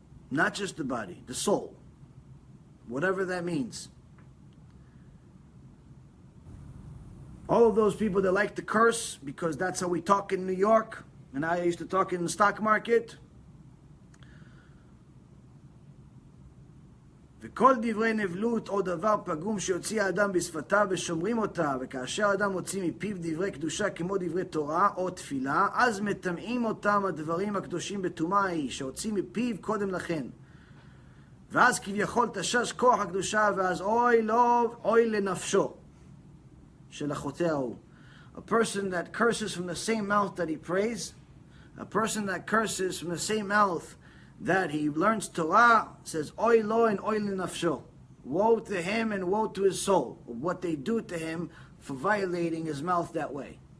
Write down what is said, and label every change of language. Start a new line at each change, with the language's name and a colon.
English: Not just the body, the soul. Whatever that means. All of those people that like to curse, because that's how we talk in New York, and I used to talk in the stock market.
Hebrew: וכל דברי נבלות או דבר פגום שיוציא האדם בשפתיו ושומרים אותה, וכאשר האדם מוציא מפיו דברי קדושה כמו דברי תורה או תפילה, אז מטמאים אותם הדברים הקדושים בטומאה ההיא שהוציא מפיו קודם לכן. ואז כביכול תשש כוח הקדושה, ואז אוי לו, אוי לנפשו של החוטא ההוא.
English: A person that curses from the same mouth that he prays, a person that curses from the same mouth that he learns Torah, says,
Hebrew: Oy lo
English: and
Hebrew: oy lenafsho.
English: Woe to him and woe to his soul. What they do to him for violating his mouth that way.